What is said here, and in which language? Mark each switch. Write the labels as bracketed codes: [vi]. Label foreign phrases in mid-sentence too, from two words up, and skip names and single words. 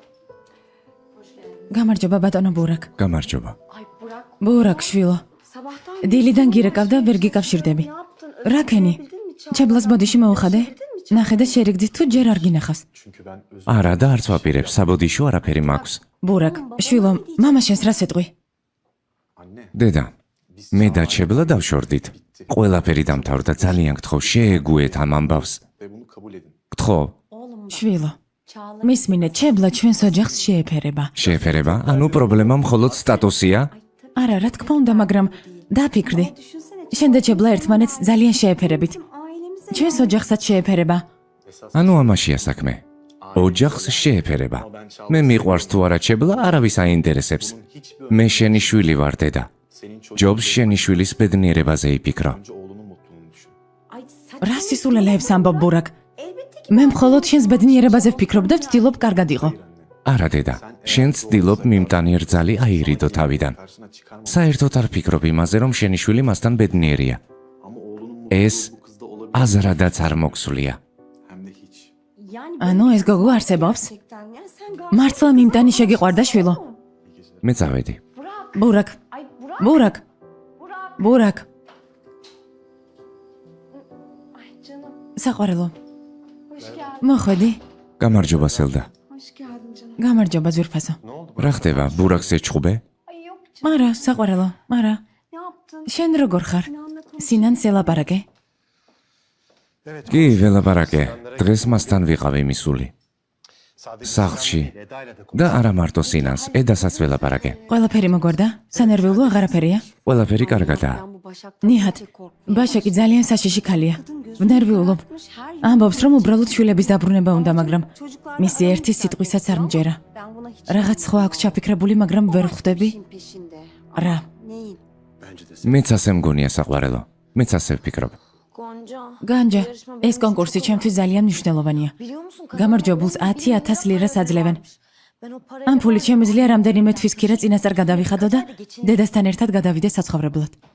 [ka] გამარჯობა ბატონო ბურაკ. გამარჯობა. [tr] Ay Burak [ka] ბურაკ შვილო. [tr] sabahtan [ka] დილიდან გირეკავ და ვერ გიკავშირდები. რა ქენი? ჩებლას ბოდიში მოუხადე? ნახე და შერიგდით თუ ჯერ არ გინახავს. [tr] Çünkü ben özür [ka] არა და არც ვაპირებს, საბოდიშო არაფერი მაქვს. ბურაკ, შვილო, მამა შენს რა სიტყვი? [tr] anne. [ka] დედა, მე და ჩებლა დავშორდით. ყველაფერი დამთავრდა, ძალიან გთხოვ, შეეგუეთ ამ ამბავს. [tr] Ve bunu kabul edin. [ka] გთხოვ, შვილო, მისმინე, ჩებლა ჩვენს ოჯახს შეეფერება. შეეფერება? ანუ პრობლემა მხოლოდ სტატუსია? არა, რა თქმა უნდა, მაგრამ დაფიქრდი. შენ და ჩებლა ერთმანეთს ძალიან შეეფერებით. ჩვენს ოჯახსაც შეეფერება. ანუ ამაშია საქმე. ოჯახს შეეფერება. მე მიყვარს თუ არა ჩებლა, არავის აინტერესებს. მე შენი შვილი ვარ, დედა. [tr] Senin çocuğun [ka] ჯობს შენი შვილის ბედნიერებაზე იფიქრო. [tr] önce oğlunun mutluluğunu düşün. [ka] რა სისულელეებს ამბობ ბურაკ? მე მხოლოდ შენს ბედნიერებაზე ვფიქრობ და ვცდილობ კარგად იყო. არა დედა, შენ ცდილობ მიმტანიერ ძალი აირიდო თავიდან. [tr] Karşına çıkarma. [ka] საერთოდ არ ფიქრობ იმაზე, რომ შენი შვილი მასთან ბედნიერია. [tr] Ama oğlunun [ka] ეს [tr] mutluluğu bu kızda olabilir. [ka] აზრადაც არ მოქსულია. [tr] Hem de hiç. [ka] ანუ ეს გოგო არსებობს? მართლა მიმტანი შეგიყვარდა შვილო? მე წავედი. ბურაკ, ბურაკ, ბურაკ, [tr] Ay canım, [ka] საყვარელო, [tr] hoş geldin. [ka] მოხვედი? გამარჯობა სელდა. [tr] Hoş geldin canım. [ka] გამარჯობა ძვირფასო. რა ხდება, ბურაკს ეჩხუბე? [tr] Ay yok canım, [ka] მარა, საყვარელო, მარა. [tr] ne yaptın? [ka] შენ როგორ ხარ? [tr] Sinan'la konuş. [ka] სინანს ელაპარაკე? კი, ველაპარაკე. დღეს მასთან ვიყავი მისული. სახლში. და არა მარტო სინანს, ედასაც ველაპარაკე. ყველაფერი მოგვარდა? სანერვიულო აღარაფერია? ყველაფერი კარგადაა. ნიჰად, ბაშაკი ძალიან საშიში ქალია. ვნერვიულობ. ამბობს, რომ უბრალოდ შვილების დაბრუნება უნდა, მაგრამ მისი ერთი სიტყვისაც არ მჯერა. [tr] Ben buna hiç [ka] რაღაც სხვა აქვს ჩაფიქრებული, მაგრამ ვერ ვხვდები. [tr] peşinde. [ka] რა? [tr] Neyin? Bence de [ka] მეც ასე მგონია საყვარელო. მეც ასე ვფიქრობ. Gonca. განჯა, ეს კონკურსი ჩემთვის ძალიან მნიშვნელოვანია. [tr] Biliyor musun? [ka] გამარჯვებულს 10,000 ლირას აძლევენ. [tr] Ben o parayı... [ka] ამ ფულით შემიძლია რამდენიმე თვის ქირა წინასწარ გადავიხადო და დედასთან ერთად გადავიდე საცხოვრებლად.